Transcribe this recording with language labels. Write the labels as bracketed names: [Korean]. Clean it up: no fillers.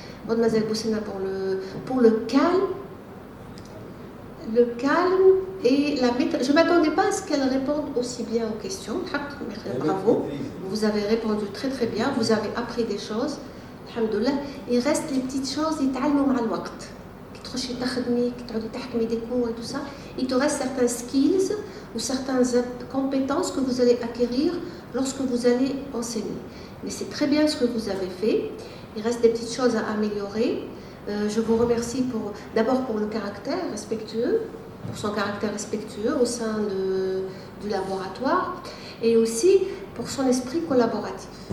[French] Mademoiselle Boussena pour le calme. Le calme et la méthode. Je ne m'attendais pas à ce qu'elle réponde aussi bien aux questions. Bravo. Vous avez répondu très très bien. Vous avez appris des choses. Alhamdoulilah. Il reste les petites choses. [Arabic] يتعلموا مع الوقت. كي تخشي تخدمي كي تعودي تحكمي [French] des cours et tout ça. Il te reste certains skills ou certaines compétences que vous allez acquérir lorsque vous allez enseigner. Mais c'est très bien ce que vous avez fait. Il reste des petites choses à améliorer. Je vous remercie d'abord pour le caractère respectueux, pour son caractère respectueux au sein du laboratoire et aussi pour son esprit collaboratif.